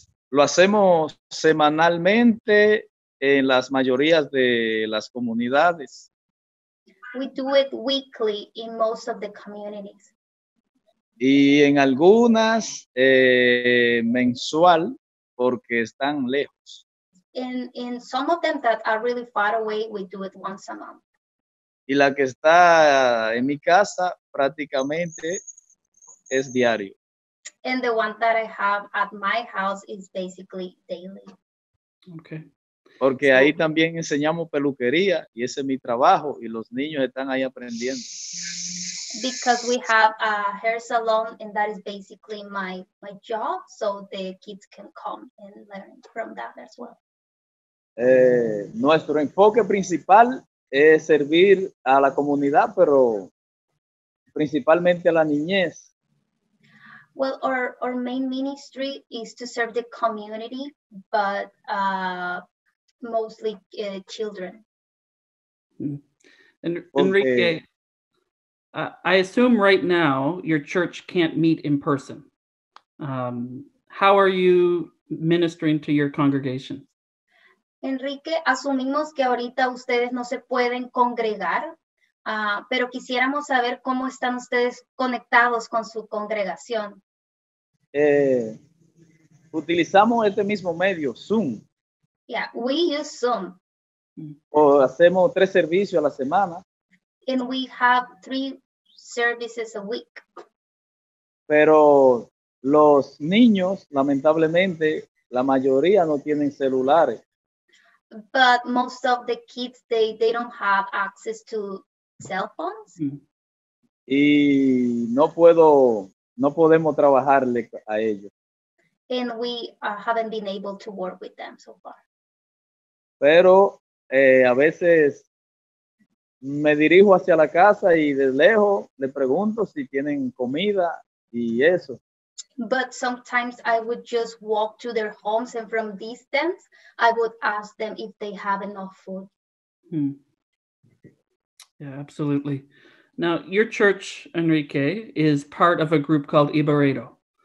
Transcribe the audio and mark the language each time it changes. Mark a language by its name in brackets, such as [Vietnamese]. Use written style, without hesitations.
[Spanish] Lo hacemos semanalmente en las mayorías de las comunidades. [English] We do it weekly in most of the communities. [Spanish] Y en algunas mensual porque están lejos. [English] In some of them that are really far away, we do it once a month. [Spanish] Y la que está en mi casa prácticamente es diario. [English] And the one that I have at my house is basically daily. Okay. [Spanish] Porque ahí también enseñamos peluquería y ese es mi trabajo y los niños están ahí aprendiendo. [English] Because we have a hair salon and that is basically my job, so the kids can come and learn from that as well. [Spanish] Nuestro enfoque principal es servir a la comunidad, pero principalmente a la niñez. [English] Well, our main ministry is to serve the community, but mostly children. And Enrique, I assume right now your church can't meet in person. How are you ministering to your congregation? [Spanish] Enrique, asumimos que ahorita ustedes no se pueden congregar, pero quisiéramos saber cómo están ustedes conectados con su congregación. Utilizamos este mismo medio, Zoom. [English] Yeah, we use Zoom. [Spanish] O hacemos 3 servicios a la semana. [English] And we have 3 services a week. [Spanish] Pero los niños, lamentablemente, la mayoría no tienen celulares. [English] But most of the kids, they don't have access to cell phones. [Spanish] Y no podemos trabajarle a ellos. [English] And we haven't been able to work with them so far. [Spanish] Pero a veces me dirijo hacia la casa y de lejos le pregunto si tienen comida y eso. [English] But sometimes I would just walk to their homes and from distance, I would ask them if they have enough food. Yeah, absolutely. Now, your church, Enrique, is part of a group called IBAREDO.